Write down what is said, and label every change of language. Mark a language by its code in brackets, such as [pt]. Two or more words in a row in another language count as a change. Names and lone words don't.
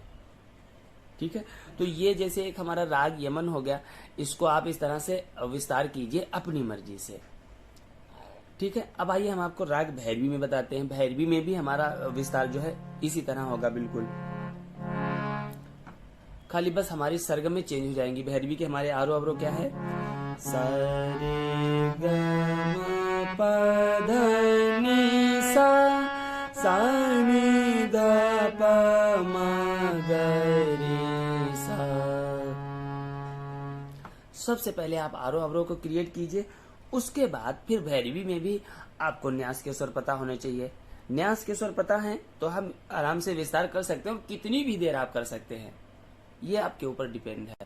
[hi] ठीक है, तो ये जैसे एक हमारा राग यमन हो गया, इसको आप इस तरह से विस्तार कीजिए अपनी मर्जी से। ठीक है, अब आइए हम आपको राग भैरवी में बताते हैं। भैरवी में भी हमारा विस्तार जो है इसी तरह होगा बिल्कुल, खाली बस हमारी सरगम में चेंज हो जाएंगी। भैरवी के हमारे आरोह अवरोह क्या है, सा रे ग म प ध नि सा, सा नि ध प म ग रे सा। सबसे पहले आप आरोह अवरोह को क्रिएट कीजिए, उसके बाद फिर भैरवी में भी आपको न्यास के स्वर पता होने चाहिए। न्यास के स्वर पता है तो हम आराम से विस्तार कर सकते हैं, कितनी भी देर आप कर सकते हैं, ये आपके ऊपर डिपेंड है।